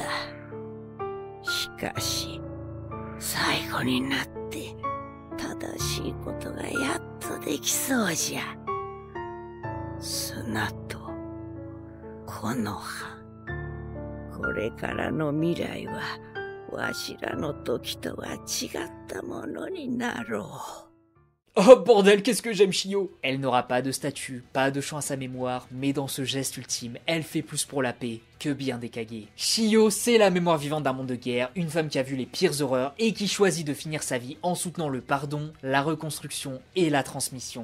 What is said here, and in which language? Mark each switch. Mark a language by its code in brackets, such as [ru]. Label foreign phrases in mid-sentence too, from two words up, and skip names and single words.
[ja] しかし最後になって正しいことがやっとできそうじゃ。砂と木の葉。これからの未来はわしらの時とは違ったものになろう。 [fr] Oh bordel, qu'est-ce que j'aime Shio! Elle n'aura pas de statue, pas de chant à sa mémoire, mais dans ce geste ultime, elle fait plus pour la paix que bien des Kage. Shio, c'est la mémoire vivante d'un monde de guerre, une femme qui a vu les pires horreurs et qui choisit de finir sa vie en soutenant le pardon, la reconstruction et la transmission.